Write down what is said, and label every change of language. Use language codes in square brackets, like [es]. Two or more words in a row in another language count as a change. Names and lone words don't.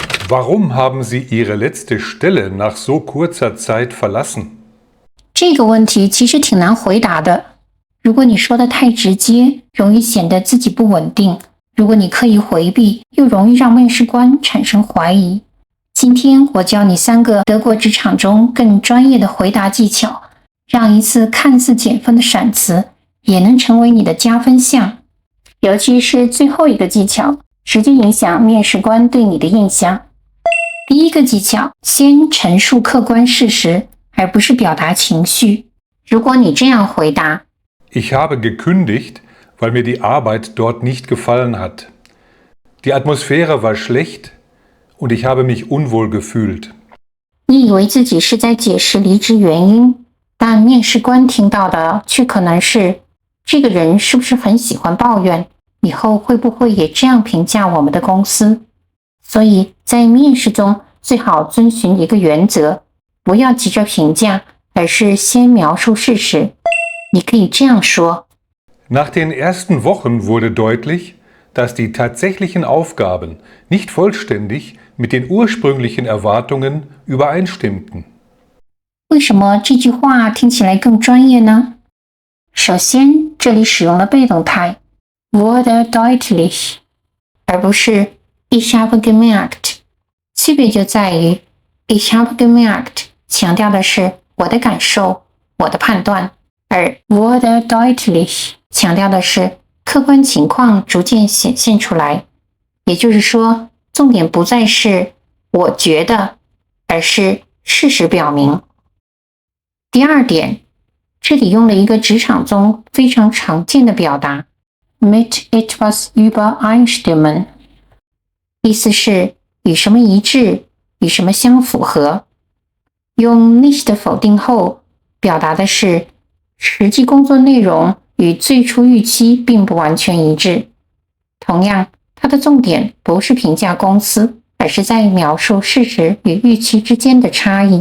[de] Warum haben Sie Ihre letzte Stelle nach so kurzer Zeit verlassen? [zh] 这个问题其实挺难回答的。如果你说的太直接，容易显得自己不稳定；如果你刻意回避，又容易让面试官产生怀疑。今天我教你3个德国职场中更专业的回答技巧，让一次看似减分的闪词也能成为你的加分项。尤其是最后一个技巧，直接影响面试官对你的印象。第一个技巧，先陈述客观事实，而不是表达情绪。如果你这样回答 [de] Ich habe gekündigt, weil mir die Arbeit dort nicht gefallen hat. Die Atmosphäre war schlecht und ich habe mich unwohl gefühlt. [zh] 你以为自己是在解释离职原因，但面试官听到的却可能是这个人是不是很喜欢抱怨，以后会不会也这样评价我们的公司。所以在面试中最好遵循一个原则，不要急着评价，而是先描述事实。你可以这样说 [de] Nach den ersten Wochen wurde deutlich, dass die tatsächlichen Aufgaben nicht vollständig mit den ursprünglichen Erwartungen übereinstimmten. [zh] 为什么这句话听起来更专业呢？首先，这里使用了被动态 [de] wurde deutlich， [zh] 而不是 [de] ich habe gemerkt。 [zh] 区别就在于 [de] ich habe gemerkt [zh] 强调的是我的感受、我的判断，而 [de] wurde deutlich [zh] 强调的是客观情况逐渐显现出来。也就是说，重点不再是我觉得，而是事实表明。第二点，这里用了一个职场中非常常见的表达 [de] mit etwas übereinstimmen， [zh] 意思是与什么一致，与什么相符合。用 nicht 否定后，表达的是实际工作内容与最初预期并不完全一致。同样，它的重点不是评价公司，而是在描述事实与预期之间的差异。